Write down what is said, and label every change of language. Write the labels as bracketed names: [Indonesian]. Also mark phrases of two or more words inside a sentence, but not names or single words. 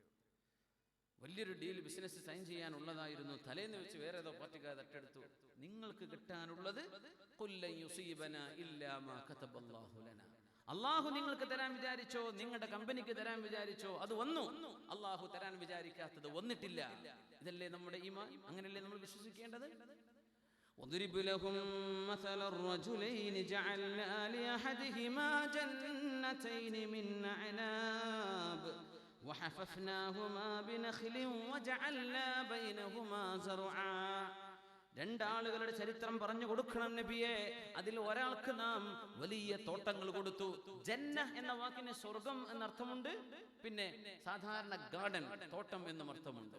[Malayalam] വലിയൊരു [English] deal business sign [Malayalam] ചെയ്യാനുള്ളതായിരുന്നു, തലേന്ന് വെച്ച് വേറെ ഏതോ പാർട്ടിക്കാർ തട്ടെടുത്തു. നിങ്ങൾക്ക് കിട്ടാനുള്ളത് അള്ളാഹു നിങ്ങൾക്ക് തരാൻ വിചാരിച്ചോ, നിങ്ങളുടെ കമ്പനിക്ക് തരാൻ വിചാരിച്ചോ, അത് വന്നു. അള്ളാഹു തരാൻ വിചാരിക്കാത്തത് വന്നിട്ടില്ല. ഇതല്ലേ നമ്മുടെ ഈമാൻ? അങ്ങനെയല്ലേ നമ്മൾ വിശ്വസിക്കേണ്ടത്? [Arabic] وَاضْرِبْ لَهُم مَّثَلَ الرَّجُلَيْنِ جَعَلْنَا لِأَحَدِهِمَا جَنَّتَيْنِ مِنْ أَعْنَابٍ وحففناهما بنخل وجعلنا بينهما زرعا. [Malayalam] രണ്ടാളുകളുടെ ചരിത്രം പറഞ്ഞു കൊടുക്കണം നബിയെ. അതിൽ ഒരാൾക്ക് നാം വലിയ തോട്ടങ്ങൾ കൊടുത്തു. ജന്ന എന്ന വാക്കിന് സ്വർഗം എന്നർത്ഥമുണ്ട്, പിന്നെ സാധാരണ ഗാർഡൻ തോട്ടം എന്നും അർത്ഥമുണ്ട്.